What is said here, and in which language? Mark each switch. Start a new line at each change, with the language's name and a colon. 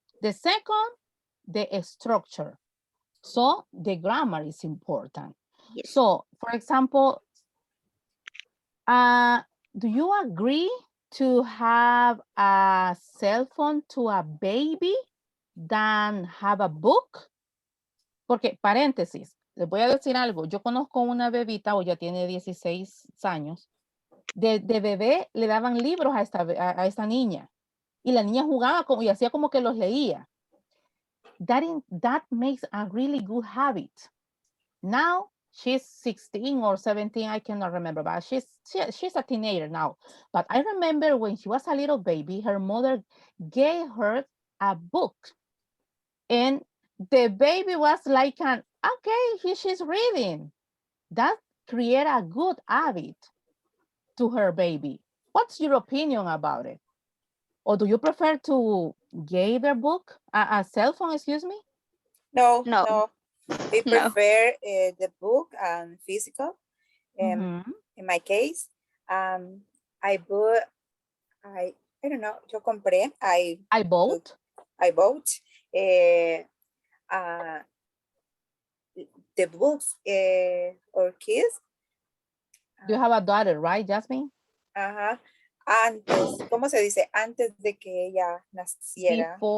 English: The second, the structure. So the grammar is important. yes. So, for example, do you agree to have a cell phone to a baby than have a book?
Spanish: Porque, paréntesis, les voy a decir algo. Yo conozco una bebita, o ya tiene 16 años. De bebé le daban libros a esta niña. Y la niña jugaba y hacía como que los leía.
English: That makes a really good habit. Now she's 16 or 17, I cannot remember, but she's a teenager now. But I remember when she was a little baby, her mother gave her a book, and the baby was like, okay, she's reading. That create a good habit to her baby. What's your opinion about it? Or do you prefer to give a book, a cell phone, excuse me? No, No, no. We no. prefer the book and physical. Mhm. In my case, I bought, I don't know,
Spanish: yo compré,
English: I bought. I bought uh, uh, the books or kids. You have a daughter, right, Jasmine?
Spanish: Ajá. Antes, ¿cómo se dice? Antes de que ella naciera.